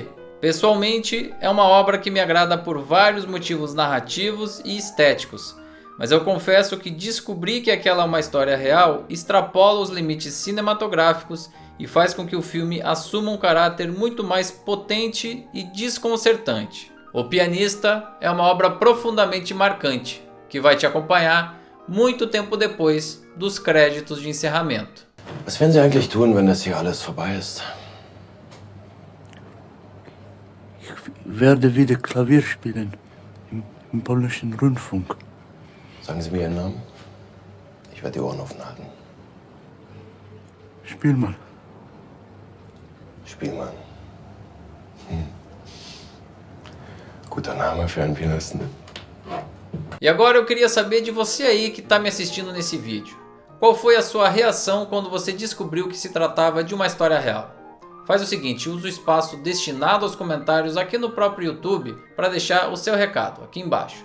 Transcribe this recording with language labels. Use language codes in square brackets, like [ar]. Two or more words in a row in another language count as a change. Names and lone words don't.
[pt] Pessoalmente, é uma obra que me agrada por vários motivos narrativos e estéticos, mas eu confesso que descobrir que aquela é uma história real extrapola os limites cinematográficos e faz com que o filme assuma um caráter muito mais potente e desconcertante. O Pianista é uma obra profundamente marcante, que vai te acompanhar muito tempo depois dos créditos de encerramento. [de] Was werden Sie eigentlich tun, wenn das hier alles vorbei ist? Ich werde wieder Klavier spielen im polnischen Rundfunk. Sagen Sie mir Ihren Namen. Ich werde die Ohren offen halten. Spielmann. Spielmann. Guter Name für einen Pianisten. [pt] E agora eu queria saber de você aí que está me assistindo nesse vídeo. Qual foi a sua reação quando você descobriu que se tratava de uma história real? Faz o seguinte, usa o espaço destinado aos comentários aqui no próprio YouTube para deixar o seu recado aqui embaixo.